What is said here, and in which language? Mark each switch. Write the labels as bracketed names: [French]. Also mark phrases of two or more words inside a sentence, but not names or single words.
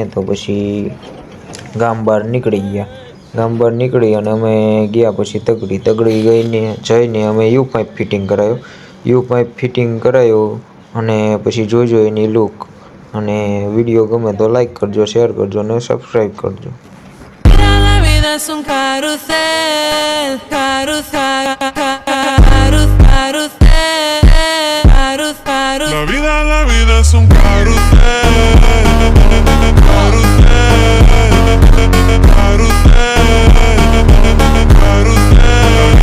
[Gujarati] તો પછી ગામ બહાર નીકળી ગયા। ગામ બહાર નીકળી અને અમે ગયા પછી તગડી જઈને અમે [English] U pipe fitting [Gujarati] કરાવ્યો। [English] U pipe fitting [Gujarati] કરાયો અને પછી જોજો એની લુક। અને વિડીયો ગમે તો લાઈક કરજો, શેર કરજો અને સબસ્ક્રાઈબ કરજો। [Spanish] La vida es un carrusel, carrusel, carrusel, carrusel, carrusel. La vida es un carrusel, carrusel, carrusel, carrusel.